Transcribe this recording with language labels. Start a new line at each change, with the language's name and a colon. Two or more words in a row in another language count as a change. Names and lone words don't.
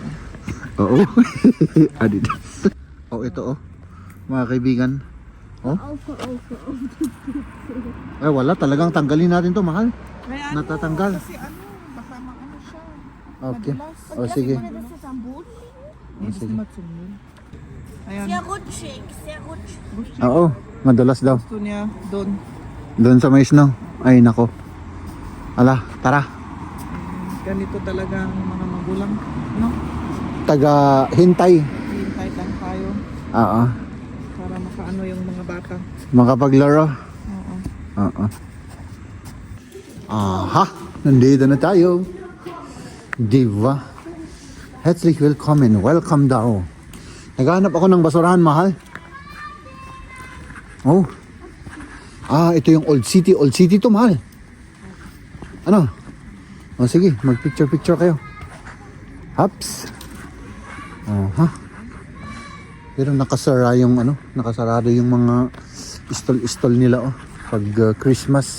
Filipino: Oo. Adidas. Ito mga kaibigan. Wala, talagang tanggalin natin to, mahal. May Natatanggal. Kasi baka siya. Okay. Madulas. Sige. Hindi matsumul. Ayan.
German: Sehr rutschig, sehr rutschig.
Filipino: Oo, madulas daw. Gusto niya doon. Doon sa may snow. Ay nako. Ala, tara. Ganito talaga ang mga magulang. No? Taga hintay. Hintay lang tayo Oo. para makaano yung mga bata. Makapaglaro. Oo. Oo. Aha, nandito na tayo.
German: Diva. Herzlich willkommen.
Filipino: Welcome daw. Naghahanap ako ng basurahan, mahal. Ito yung Old City. Old City to, mahal. Sige, mag-picture kayo. Hops. Pero nakasarado yung mga stall nila, pag Christmas.